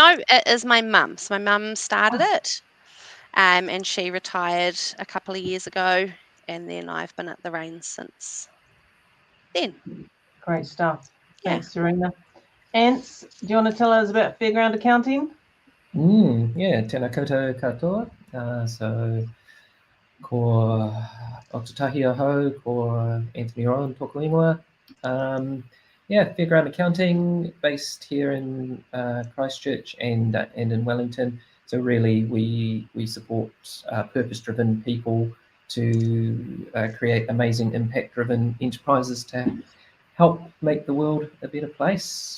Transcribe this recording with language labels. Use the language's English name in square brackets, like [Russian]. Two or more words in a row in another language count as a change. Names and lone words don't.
[English] No, it is my mum. So my mum started it, and she retired a couple of years ago, and then I've been at the reins since then. Great stuff. Thanks, Serena. Antz, do you want to tell us about Fairground Accounting? [Māori] Tēnā koutou katoa. So, ko Okatahi Oho, ko Anthony Rohan, tōku ingoa. [English] Fairground Accounting, based here in Christchurch and in Wellington. So really, we support purpose-driven people to create amazing impact-driven enterprises to help make the world a better place.